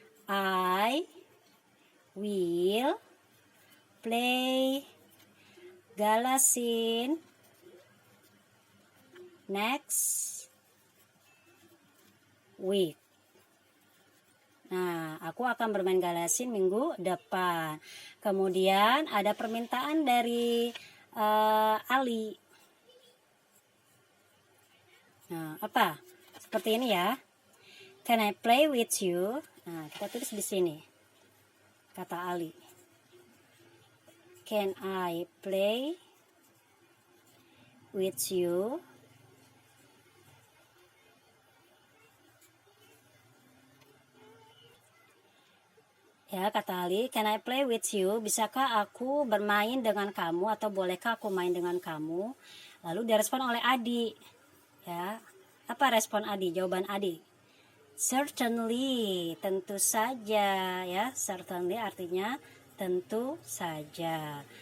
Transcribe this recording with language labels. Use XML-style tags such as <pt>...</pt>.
<en>I will play galasin next week.</en> <id>Nah, aku akan bermain galasin minggu depan. Kemudian ada permintaan dari Ali. Nah, apa? Seperti ini ya.</id> <en>Can I play with you?</en> <id>Nah, kita tulis di sini. Kata Ali.</id> <en>Can I play with you?</en> <id>Ya, kata Ali,</id> <en>can I play with you?</en> <id>Bisakah aku bermain dengan kamu atau bolehkah aku main dengan kamu? Lalu direspon oleh Adi. Ya, apa respon Adi? Jawaban Adi. Certainly, tentu saja ya. Certainly artinya tentu saja.</id>